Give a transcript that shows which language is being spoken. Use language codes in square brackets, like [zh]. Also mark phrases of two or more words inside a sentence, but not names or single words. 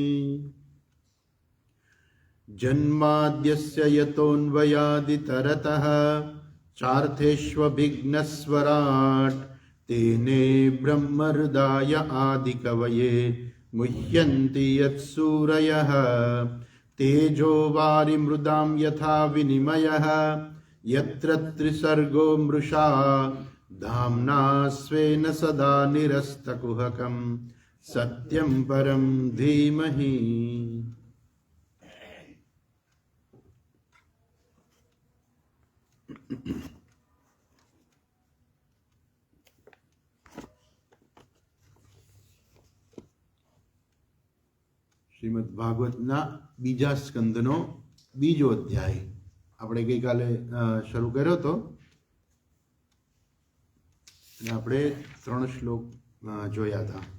[sa] जन्माद्यस्य यतोऽन्वयादितरतः चार्थेष्वभिघ्नस्वराट् तेने ब्रह्महृदाय आदिकवये मुह्यन्ति यत्सूरयः। तेजो वारिमृदां यथा विनिमयः यत्र त्रिसर्गो मृषा धाम्ना स्वेन सदा निरस्तकुहकं सत्यं परं धीमहि। [gu] શ્રીમદ ભાગવતના બીજા સ્કંદનો બીજો અધ્યાય આપણે ગઈકાલે શરૂ કર્યો હતો અને આપણે 3 શ્લોક જોયા હતા.